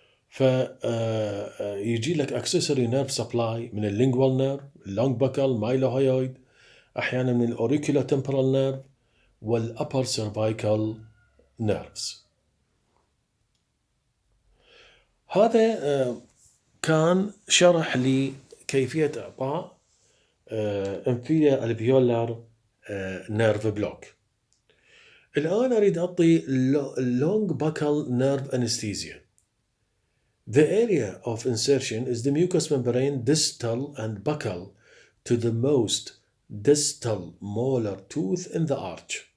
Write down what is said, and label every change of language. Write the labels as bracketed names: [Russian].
[Arabic] فيجي لك [English] accessory nerve supply من lingual nerve, long buccal, mylohyoid, أحيانا من auriculotemporal nerve والupper cervical nerves. [Arabic] هذا كان شرح لكيفية إعطاء [English] inferior alveolar nerve block. [Arabic] الآن أريد أعطي [English] long buccal nerve anesthesia. The area of insertion is the mucous membrane distal and buccal to the most distal molar tooth in the arch.